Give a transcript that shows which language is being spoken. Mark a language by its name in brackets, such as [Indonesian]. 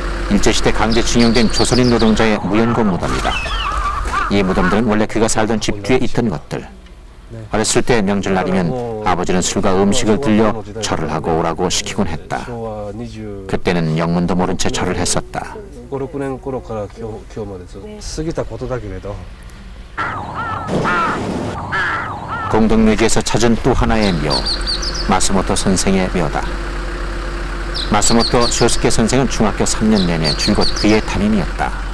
[Korean] 일제시대 강제징용된 조선인 노동자의 무연고 무덤이다. 이 무덤들은 원래 그가 살던 집 뒤에 있던 것들. 어렸을 때 명절날이면 아버지는 술과 음식을 들려 절을 하고 오라고 시키곤 했다. 그때는 영문도 모른 채 절을 했었다. [Japanese] 5、6年頃から今日までずっと過ぎたことだけれど [Korean] 공동묘지에서 찾은 또 하나의 묘, 마스모토 선생의 묘다. 마스모토 쇼스케 선생은 중학교 3년 내내 줄곧 그의 담임이었다.